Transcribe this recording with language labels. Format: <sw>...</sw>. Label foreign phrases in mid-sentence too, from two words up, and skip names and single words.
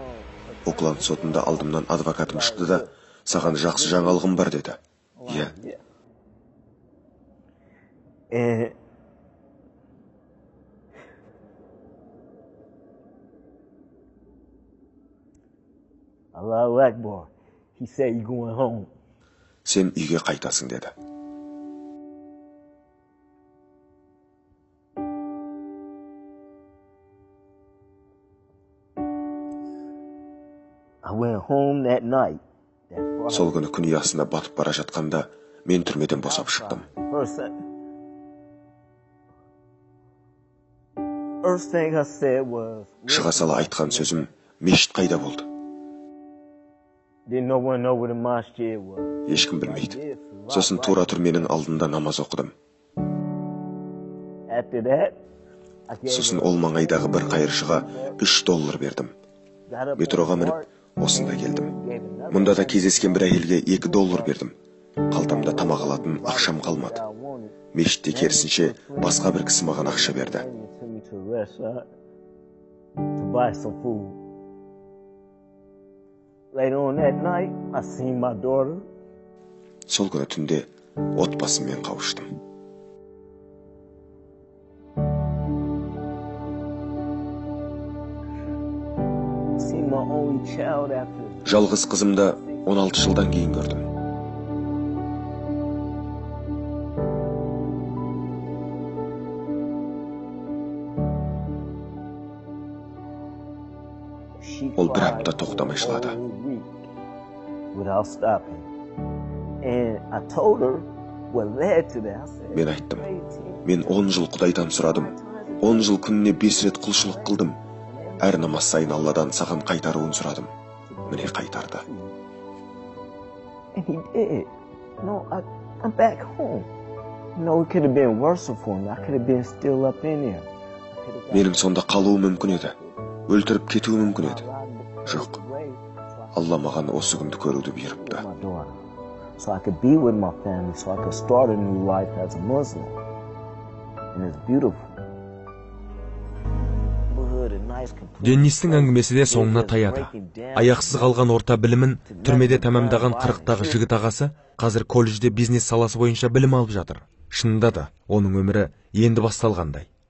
<kk>Окланд сотында алдымнан адвокатым шықты да, саған жақсы жаңалығым бар деді. Иә,</kk> <ar>And الله أكبر.</ar> <en>He said you going home.</en> <kk>Сен үйге қайтасың деді.</kk> <en>I went home that night.</en> <kk>Сол күні күн ұясына батып бара жатқанда мен түрмеден босап шықтым.</kk> <en>First thing I said was,</en> <kk>Шыға сала айтқан сөзім, мешіт қайда болды?</kk> <en>Didn't no one know where the masjid was.</en> <kk>Ешкім білмейді. Сосын тура түрменің алдында намаз оқыдым.</kk> <en>After that,</en> <kk>Сосын ол маңайдағы бір қайыршыға $3 бердім. Метроға мініп, осында келдім. Мұнда да кездескен бір әйелге $2 бердім. Қалтамда тамақ алатын ақшам қалмады. Мешітте керісінше басқа бір кісі маған ақша берді.</kk> <en>Later on that night, I seen my daughter.</en> <kk>Сол күні түнде отбасыммен қауыштым.</kk> <en>Seen my only child after.</en> <kk>Жалғыз қызымды 16 жылдан кейін көрдім. Ол бір апта тоқтамай жылады.</kk> <en>Without stopping. And I told her what led to that. I said,</en> <kk>Мен айттым, мен 10 жыл Құдайдан сұрадым. 10 жыл күніне 5 рет құлшылық қылдым. Әр намаз сайын Алладан саған қайтаруын сұрадым. Міне қайтарды.</kk> <en>And he did. No, I'm back home. No, it could have been worse for me. I could have been still up in there.</en> <kk>Менің сонда қалуым мүмкін еді. Өлтіріп кетуім мүмкін еді. Жоқ. Алла маған осы күнді көруді бұйырыпты.</kk> <en>So I could be with my family, so I could start a new life as a Muslim. And it's beautiful.</en> <kk>Деннистің әңгімесі де соңына таяды. Аяқсыз қалған орта білімін түрмеде тәмамдаған 40-тағы жігіт ағасы қазір колледжде бизнес саласы бойынша білім алып жатыр. Шынында да оның өмірі енді басталғандай.</kk>